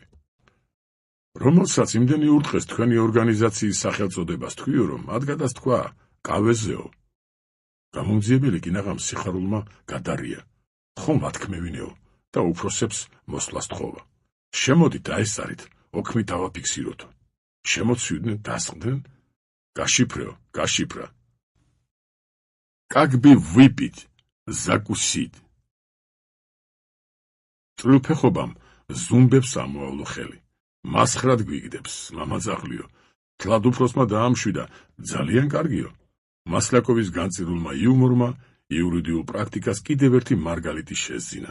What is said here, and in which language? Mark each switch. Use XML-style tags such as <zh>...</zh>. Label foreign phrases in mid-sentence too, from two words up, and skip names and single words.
<ka>რომელსაც იმდენი ურტყეს თქვენი ორგანიზაციის სახელწოდებას თქვიო, რომ მათ გადასთქვა კავეზეო. გამომძიებელი კინაღამ სიხარულმა გადარია, ხომ ათქმევინეო და უფროსებს მოსვლას თხოვა. შემოდით დაესწარით, ოქმი დავაფიქსიროთ. შემოცვიდნენ, დასხდნენ, გაშიფრეო, გაშიფრა.</ka> <ru>Как бы выпить, закусить.</ru> <ka>წვრილფეხობამ ზუმბებს ამოავლო ხელი. მასხრად გვიგდებს, მამაძაღლიო. თლად უფროსმა დაამშვიდა, ძალიან კარგიო. მასლაკოვის განწირულმა იუმორმა იურიდიულ პრაქტიკას კიდევ ერთი მარგალიტი შეძინა.</ka>